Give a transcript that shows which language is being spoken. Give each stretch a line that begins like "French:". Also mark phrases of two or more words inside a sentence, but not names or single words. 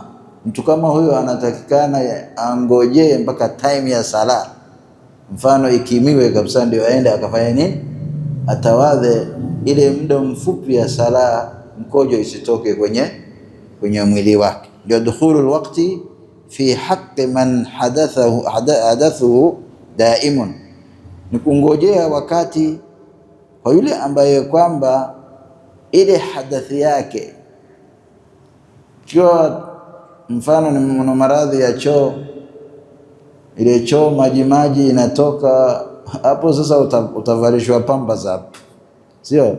Swahili: Mtu kama huyo anatakikana angojee mpaka time ya sala, mfano ikimiwe kabisa, ndio aende akafanya nini, atawadhe ile muda mfupi ya sala, mkojo isitoke kwenye mwili wake. Ndio
Arabic: دخول الوقت في حق من حدثه دائم,
Swahili: ni kungojea wakati kwa yule ambaye kwamba ile hadathi yake, choo mfano ni maradhi ya choo, ile choo maji inatoka hapo, sasa utavalishwa pampers hapo, sio?